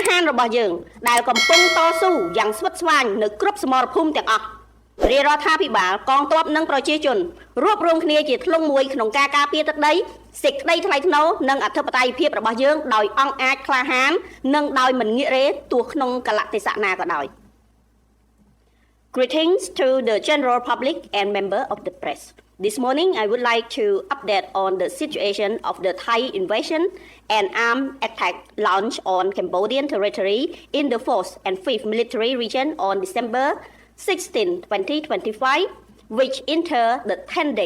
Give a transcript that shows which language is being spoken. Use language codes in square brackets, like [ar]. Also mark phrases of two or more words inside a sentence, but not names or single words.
[km] ហានរបស់យើងដែលកំពុងតស៊ូយ៉ាងស្វិតស្វាញនៅគ្រប់សមរភូមិទាំងអស់រាជរដ្ឋាភិបាលកងទ័ពនិងប្រជាជនរួបរวมគ្នាជាធ្លុងមួយក្នុងការការពារទឹកដីសេចក្តីថ្លៃថ្នូរនិងអធិបតេយ្យភាពរបស់យើងដោយអង់អាចក្លាហាននិងដោយមិនងាករេទោះក្នុងកលៈទេសៈណាក៏ដោយ [en] Greetings to the general public and member of the press. This morning I would like to update on the situation of the Thai invasion and armed attack launched on Cambodian territory in the 4th and 5th military region on December 16, 2025, which entered the 10th day.